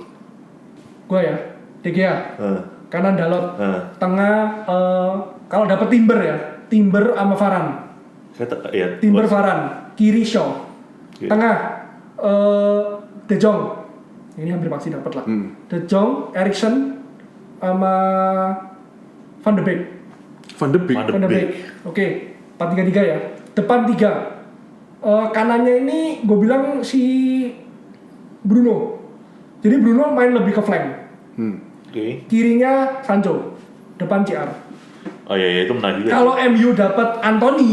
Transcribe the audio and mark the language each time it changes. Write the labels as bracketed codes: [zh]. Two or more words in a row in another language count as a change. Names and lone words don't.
[id] Gue ya, De Gea. Kanan Dalot. Heeh. Tengah kalau dapet Timber ya, Timber sama Varane. Ya, Timber Varane, kiri Shaw. Iya. Tengah De Jong. Ini hampir pasti dapat lah. De Jong, Erikson sama Van de Beek. Van de Beek. Van de Beek. Oke, 4-3-3 ya. Depan 3. Kanannya ini gue bilang si Bruno. Jadi Bruno main lebih ke flank. Oke. Kirinya Sancho. Depan CR. Oh iya, itu menarik juga. Kalau MU dapat Anthony,